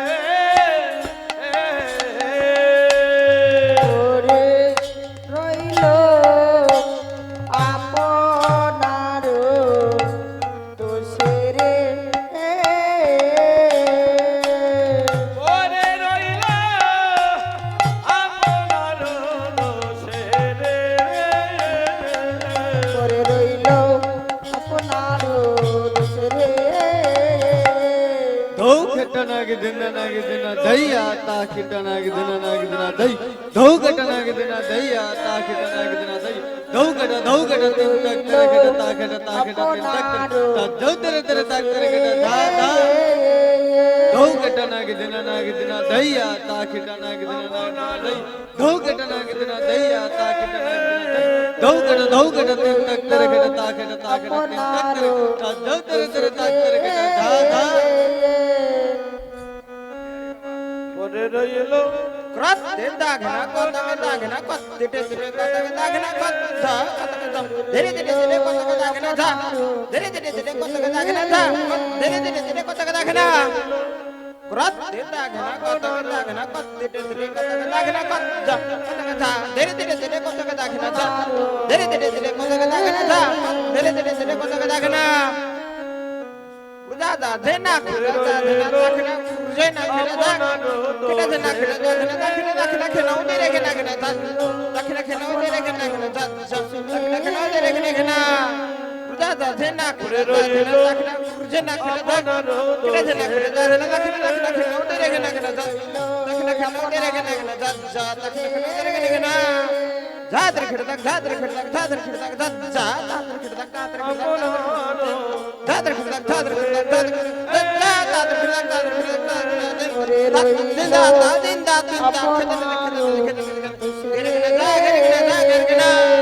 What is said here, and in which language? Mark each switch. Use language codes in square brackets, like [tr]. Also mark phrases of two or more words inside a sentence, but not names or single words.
[bn] ওরে রইল আপনার দোষে রে, ওরে রইল আপনার দোষে রে, ওরে রইল আপনার দোষে রে। धौ खटनागे दिन दहिया ता खटनागे दिन दही धौ खटनागे दिन दहिया ता खटनागे दिन दही धौ खट तीन तक तेरे खट ता खट तीन तक ता जो तेरे तेरे तक तेरे खट धा धा धौ खटनागे दिन दहिया ता खटनागे दिन दही धौ खटनागे दिन दहिया ता खटनागे दिन धौ खट तीन तक तेरे खट ता खट तीन तक तेरे ता जो तेरे तेरे तक तेरे खट धा धा ওরে রইল Krate dagna kota dagna kot dite dite kota dagna kot dha dere dere dere kota dagna dha dere dere dere kota dagna dha dere dere dere kota dagna krate dagna kota dagna kot dite dite kota dagna kot dha dere dere dere kota dagna dha dere dere dere kota dagna dha dere dere dere kota dagna Buddha দাদা দেনা খেলা দাদা দাখনা জেনা খেলা দাখনা দেনা খেলা দাখনা দাখনা দাখনা খেলা ওদের এখানে এখানে দাখনা খেলা ওদের এখানে এখানে দাখনা খেলা ওদের এখানে এখানে দাদা দেনা খেলা দাখনা দাখনা জেনা খেলা দাখনা দেনা খেলা দাখনা দাখনা দাখনা খেলা ওদের এখানে এখানে দাখনা খেলা ওদের এখানে এখানে দাখনা খেলা ওদের এখানে এখানে ধাদর খেড়দাক ধাদর খেড়দাক ধাদর খেড়দাক ধাদজা ধাদর খেড়দাক ধাদর খেড়দাক ধাদর খেড়দাক ধাদর খেড়দাক ধাদর খেড়দাক ধাদর খেড়দাক জিন্দা জিন্দা জিন্দা